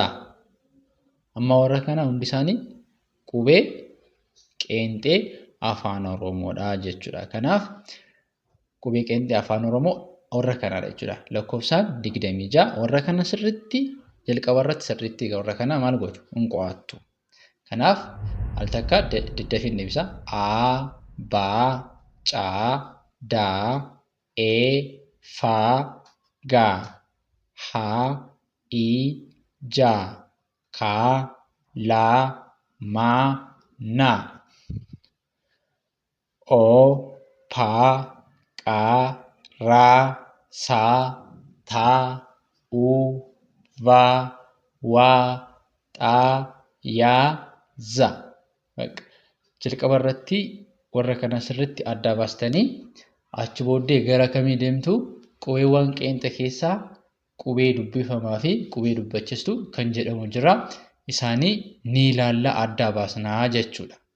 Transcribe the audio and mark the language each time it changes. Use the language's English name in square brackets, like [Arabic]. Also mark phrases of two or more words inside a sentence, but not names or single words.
[Oromo] Amma warra kana hundi isaanii qubee qeenxee afaan Oromoodha jechuudha. Kanaaf qubee qeenxee afaan Oromoo warra kanaadha jechuudha. Lakkoofsaan 26 warra kana sirriitti jalqaba irratti sirriitti warra kana maal godhu? Hin qo'attu. Kanaaf al takka daddafii deebisa. A, ba, ca, da, e, fa, ga, ha, i, ja, ka, la, ma, na. O, pa, qa, ra, sa, ta, u, va, wa, xa, ya, za. Jalqaba irratti warra kana sirriitti adda baastanii achi booddee gara kamii deemtu? Qubeewwan qeenxee keessaa qubee dubbifamaa fi qubee dubbachistu kan jedhamu jira. Isaanii ni ilaalla adda baasnaa jechuudha.